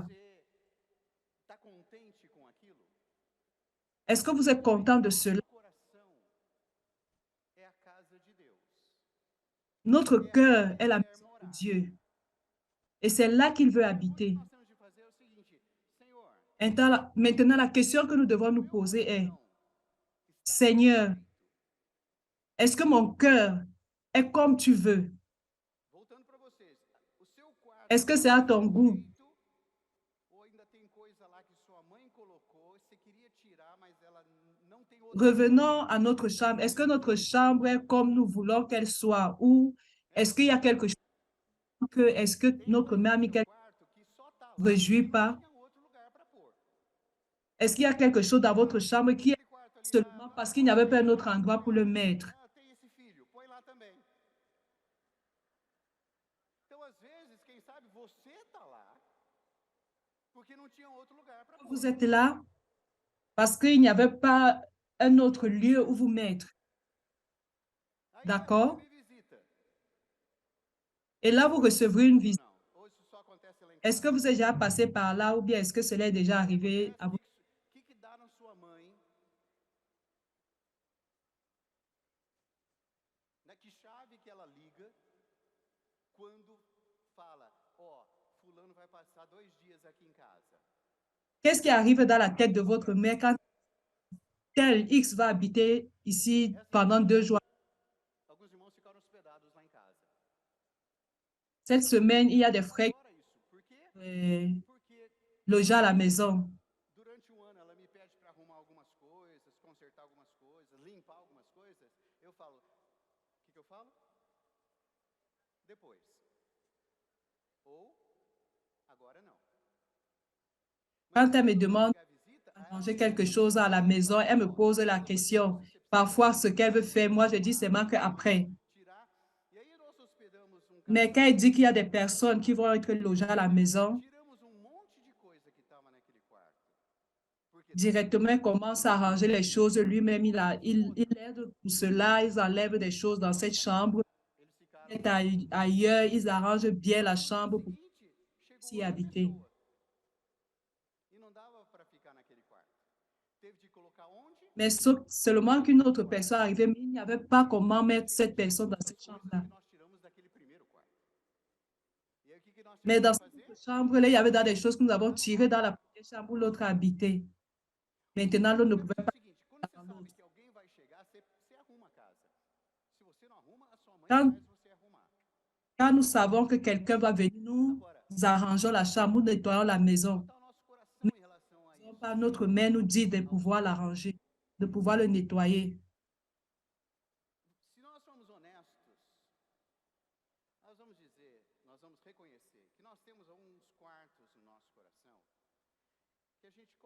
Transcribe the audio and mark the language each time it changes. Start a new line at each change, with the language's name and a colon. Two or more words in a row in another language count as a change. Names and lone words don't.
Portuguese: você está contente com aquilo?
French: Est-ce que vous êtes content de cela?
Portuguese: Nosso coração é a casa de Deus.
French: Notre
Portuguese: É ali
French: cœur
Portuguese: que
French: est
Portuguese: Ele
French: la
Portuguese: quer
French: maison de
Portuguese: morar.
French: Dieu. Et c'est là qu'il veut
Portuguese: Agora, o que
French: habiter.
Portuguese: nós temos de fazer é o seguinte: Senhor,
French: Maintenant, la question que nous devons nous
Portuguese: meu
French: poser est,
Portuguese: coração está
French: Seigneur,
Portuguese: satisfeito?
French: est-ce que mon cœur est comme tu veux?
Portuguese: Voltando para vocês, o seu quarto
French: Est-ce que
Portuguese: está
French: c'est à ton goût?
Portuguese: satisfeito? Ou ainda tem coisa lá que sua mãe colocou, você queria tirar, mas ela não tem outra
French: Revenons
Portuguese: opção?
French: à notre chambre. Est-ce que notre chambre est comme nous voulons qu'elle soit? Ou est-ce qu'il y a quelque chose est-ce que
Portuguese: Tem
French: notre
Portuguese: coisa
French: mère a
Portuguese: no
French: mis
Portuguese: seu
French: quelque
Portuguese: quarto que só está
French: chose ne
Portuguese: lá
French: réjouit
Portuguese: porque não
French: pas?
Portuguese: tinha outro lugar para pôr.
French: Est-ce qu'il y a quelque chose dans votre chambre qui est
Portuguese: Aquele quarto ali,
French: seulement parce qu'il n'y avait pas un autre endroit pour le mettre?
Portuguese: tem esse filho, põe lá também. Então, às vezes, quem sabe você está lá porque não tinha outro lugar para pôr.
French: Vous êtes là parce qu'il n'y avait pas un autre lieu où vous mettre.
Portuguese: Aí vai
French: D'accord?
Portuguese: receber visita.
French: Et là, vous recevrez une visite.
Portuguese: Não, ou isso só acontece lá em
French: Est-ce que vous êtes déjà passé par là ou bien est-ce que cela est déjà arrivé à vous?
Portuguese: O que dá na sua mãe? Né? Que chave que ela liga quando fala, ó, fulano vai passar 2 dias aqui em casa?
French: Qu'est-ce qui arrive dans la tête de votre mère quand tel X va habiter ici
Portuguese: Essa
French: pendant 2 jours?
Portuguese: alguns irmãos ficaram hospedados lá em casa.
French: Cette semaine, il y a des
Portuguese: Ela
French: frais
Portuguese: adora isso. Por quê? Porque
French: logés à la maison.
Portuguese: durante um ano ela me pede para arrumar algumas coisas, consertar algumas coisas, limpar algumas coisas. Eu falo, o que, que eu falo? Depois. Ou agora não. Mas
French: Quand
Portuguese: aí
French: elle me
Portuguese: quando ela
French: demande
Portuguese: chega à visita, ela
French: d'arranger
Portuguese: não
French: quelque
Portuguese: tem
French: chose à la maison, elle me pose la
Portuguese: algumas
French: question.
Portuguese: coisas você precisa
French: Parfois, ce qu'elle veut faire, moi, je dis seulement qu'après.
Portuguese: tirar. E aí nós hospedamos um
French: Mais quand
Portuguese: casal.
French: elle dit qu'il y a des personnes qui vont être logées à la maison,
Portuguese: Tiramos um monte de coisa que estava naquele quarto. Porque
French: directement, elle commence à arranger les choses lui-même. Il aide pour cela, ils enlèvent des choses dans cette chambre.
Portuguese: eles
French: Il
Portuguese: ficaram
French: est ailleurs, ils arrangent bien la
Portuguese: no dia
French: chambre pour
Portuguese: seguinte, chegou
French: s'y
Portuguese: outra
French: habiter.
Portuguese: pessoa. E não dava para ficar naquele quarto. Teve de colocar onde?
French: Mais seulement qu'une autre personne arrivait, mais il n'y avait pas comment mettre cette personne dans
Portuguese: Essas
French: cette
Portuguese: coisas
French: chambre-là.
Portuguese: que nós tiramos daquele primeiro quarto. E aí o que, que nós
French: Mais
Portuguese: tivemos
French: dans
Portuguese: que fazer?
French: cette chambre-là, il y avait dans des choses que nous avons
Portuguese: Colocar no
French: tirées
Portuguese: nosso.
French: dans la première chambre où l'autre habitait.
Portuguese: Porque
French: Maintenant, l'autre ne
Portuguese: primeira
French: pouvait
Portuguese: coisa é o
French: pas
Portuguese: seguinte, quando você
French: dans
Portuguese: sabe
French: l'autre.
Portuguese: que alguém vai chegar, você arruma a casa. Se você não arruma, a sua mãe
French: Quand,
Portuguese: faz você arrumar.
French: quand nous savons que quelqu'un va venir, nous
Portuguese: Agora,
French: arrangeons la chambre, nous nettoyons la
Portuguese: como
French: maison.
Portuguese: está o nosso coração
French: Nous
Portuguese: em relação a
French: ne faisons
Portuguese: isso?
French: pas notre mère nous dit de
Portuguese: Ao
French: pouvoir
Portuguese: Senhor?
French: l'arranger, de pouvoir le nettoyer.
Portuguese: Se nós somos honestos, nós vamos dizer, nós vamos reconhecer que nós temos alguns quartos no nosso coração que a gente